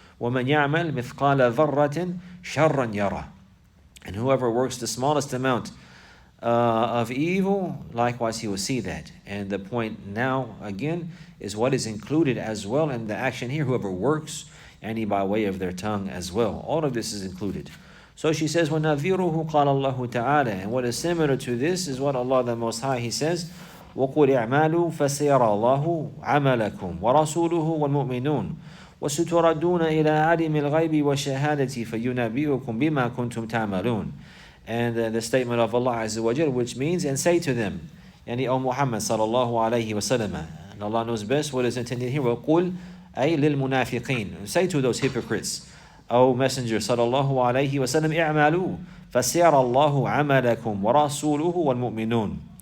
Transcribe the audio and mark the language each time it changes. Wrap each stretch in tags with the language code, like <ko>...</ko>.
<ar>وَمَنْ يَعْمَلْ مِثْقَالَ ذَرَّةٍ شَرًّا يَرَى.</ar> <en>And whoever works the smallest amount of evil, likewise he will see that. And the point now, again, is what is included as well in the action here. Whoever works, by way of their tongue as well. All of this is included. So she says,</en> <ar>وَنَذِيرُهُ قَالَ اللَّهُ تَعَالَى.</ar> <en>And what is similar to this is what Allah the Most High, He says,</en> <ar>وَقُلْ اعْمَالُوا فَسَيَرَى اللَّهُ عَمَلَكُمْ وَرَسُولُهُ وَالْمُؤْمِنُونَ وَسُتُرَدُّونَ إِلَىٰ عَالِمِ الْغَيْبِ وَالشَّهَادَةِ فَيُنَبِّئُكُمْ بِمَا كُنْتُمْ تَعْمَلُونَ.</ar> <en>And the statement of Allah Azza wa Jal, which means, and say to them, O Muhammad sallallahu alayhi wa sallam, and Allah knows best what is intended here,</en> <ar>وَقُلْ أي لِلْمُنَافِقِينَ.</ar> <en>Say to those hypocrites, O Messenger sallallahu alayhi wa sallam,</en> <ar>اعْمَلُوا فَسَيَرَى اللَّهُ عَمَلَكُمْ وَرَسُولُهُ وَالْمُؤْمِنُونَ.</ar>